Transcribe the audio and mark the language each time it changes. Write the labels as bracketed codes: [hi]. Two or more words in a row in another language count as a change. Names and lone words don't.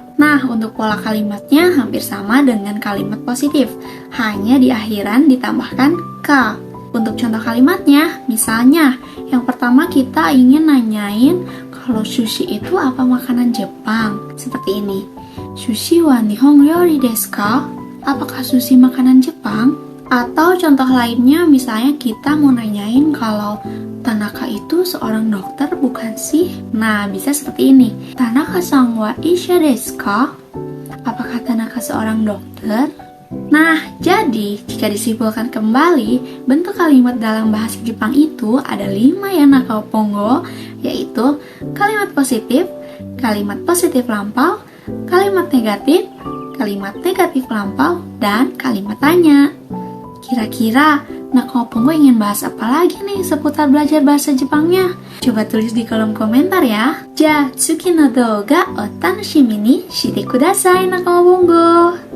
[id] Nah, untuk pola kalimatnya hampir sama dengan kalimat positif, hanya di akhiran ditambahkan ka. Untuk contoh kalimatnya, misalnya yang pertama kita ingin nanyain kalau sushi itu apa makanan Jepang. Seperti ini. [ja] 寿司は日本料理ですか? [id] Apakah sushi makanan Jepang? Atau contoh lainnya, misalnya kita mau nanyain kalau Tanaka itu seorang dokter bukan sih? Nah, bisa seperti ini. [ja] 田中さんは医者ですか? [id] Apakah Tanaka seorang dokter? Nah, jadi jika disimpulkan kembali, bentuk kalimat dalam bahasa Jepang itu ada 5 ya Nakamopongo, yaitu kalimat positif lampau, kalimat negatif lampau, dan kalimat tanya. Kira-kira Nakamopongo ingin bahas apa lagi nih seputar belajar bahasa Jepangnya? Coba tulis di kolom komentar ya. [ja] じゃ、次の動画を楽しみにしてください Nakamopongo.